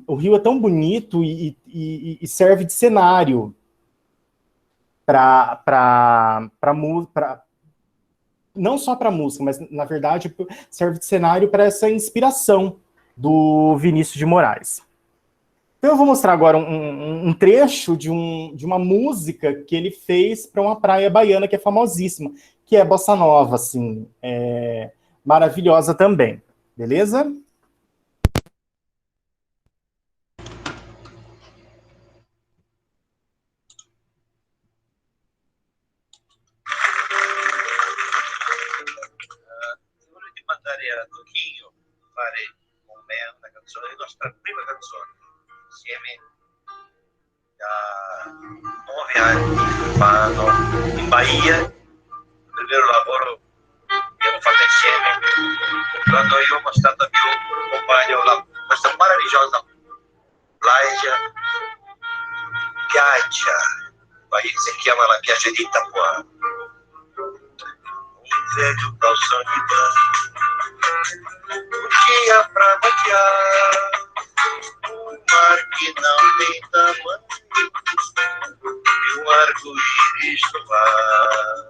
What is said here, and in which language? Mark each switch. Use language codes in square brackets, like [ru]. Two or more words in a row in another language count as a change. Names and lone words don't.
[pt] O Rio é tão bonito e serve de cenário para não só para música, mas na verdade serve de cenário para essa inspiração do Vinícius de Moraes. Então eu vou mostrar agora um trecho de uma música que ele fez para uma praia baiana que é famosíssima, que é Bossa Nova, assim, maravilhosa também, beleza? [it] Vorrei ti mandare a Tocchino fare con me una canzone, la nostra prima canzone, insieme da 9 anni fa, no? In Bahia, il vero lavoro che abbiamo fatto insieme, quando io sono stato più compagno, questa meravigliosa playa, Bahia si chiama la piaggia di Itapuã. [pt] Um velho calção de banho, um dia pra maquiar, um mar que não tem tamanho, e um arco-íris no ar.